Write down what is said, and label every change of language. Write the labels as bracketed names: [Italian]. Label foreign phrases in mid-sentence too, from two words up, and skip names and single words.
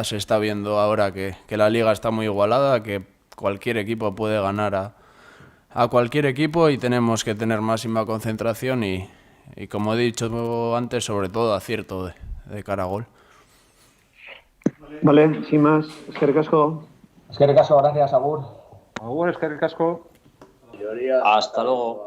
[Spanish] Se está viendo ahora que la liga está muy igualada, que cualquier equipo puede ganar a cualquier equipo y tenemos que tener máxima concentración y como he dicho antes, sobre todo acierto de cara a gol. Vale, sin más, [Basque] eskerrik asko. Eskerrik asko, gracias, Agur. Agur, eskerrik asko. [Spanish] Hasta luego.